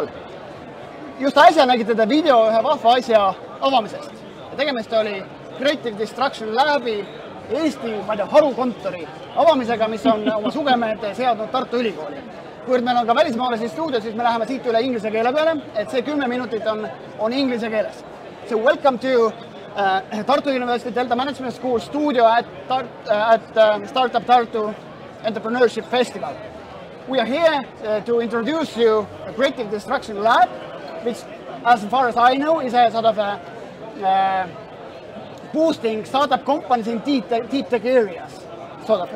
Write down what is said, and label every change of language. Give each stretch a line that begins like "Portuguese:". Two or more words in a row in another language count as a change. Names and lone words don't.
Estonian: Just äsja nägite te video ühe vahva asja avamisest. Tegemist oli Creative Destruction Labi Eesti harukontori avamisega, mis on oma sugemed seadnud Tartu Ülikooli. Kuid meil on ka välismaalasi stuudio, siis me läheme siit üle inglise keele peale, et see 10 minutit on inglise keeles.
English: So welcome to Tartu University Delta Management School studio at Startup Tartu Entrepreneurship Festival. We are here to introduce you a Creative Destruction Lab, which, as far as I know, is a sort of a boosting startup companies in deep tech areas, sort of.